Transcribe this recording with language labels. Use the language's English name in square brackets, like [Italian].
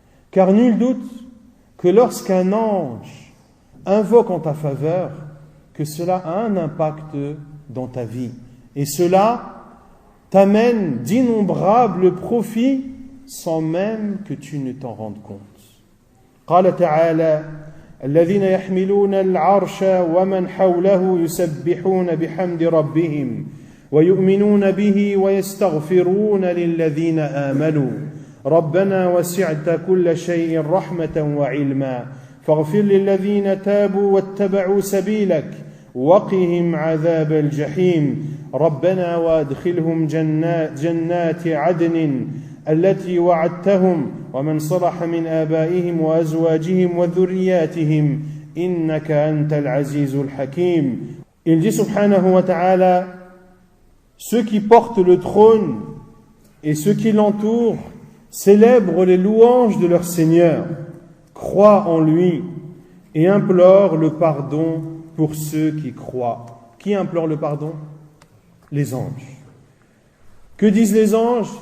[French] Car nul doute que lorsqu'un ange invoque en ta faveur, que cela a un impact dans ta vie. Et cela t'amène d'innombrables profits sans même que tu ne t'en rendes compte. [Arabic] قال تعالى الذين يحملون العرش ومن حوله يسبحون بحمد ربهم ويؤمنون به ويستغفرون للذين آمنوا ربنا وسعت كل شيء رحمة وعلما فاغفر للذين تابوا واتبعوا سبيلك وقهم عذاب الجحيم ربنا وادخلهم جنات عدن التي وعدتهم ومن صلح من آبائهم وأزواجهم وذرياتهم إنك أنت العزيز الحكيم. [French] Il dit subhanahu wa ta'ala, ceux qui portent le trône et ceux qui l'entourent célèbrent les louanges de leur Seigneur, croient en lui et implorent le pardon pour ceux qui croient. Qui implore le pardon? Les anges. Que disent les anges?